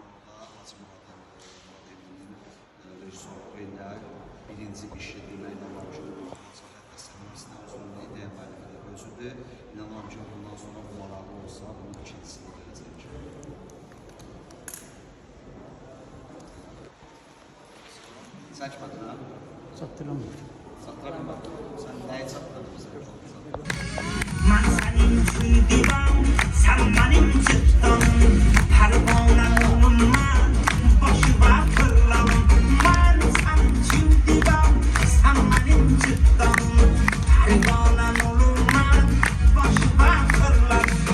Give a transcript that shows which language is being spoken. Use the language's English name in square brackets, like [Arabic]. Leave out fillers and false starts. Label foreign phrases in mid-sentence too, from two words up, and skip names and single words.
[Azerbaijani] Hacı Muradın rejissoru ilə birinci işi deməklə var ki, hətta sənəmizdə özünün ideya müəllifi özüdür. İnanıram ki, bundan sonra bu maraqlı olsa, bunun ikincisini verəcək. Çəkmədin, hə? [Turkish] Çatdıramıyor. Çatdıramıyor. [Azerbaijani] Sən nəyi çatdırdın bizə? [Turkish] من senin için divan, sen benim çıktın. Pervanelum ben, başıma fırlalım. Ben senin için divan, sen benim çıktın. Pervanelum ben, başıma fırlalım.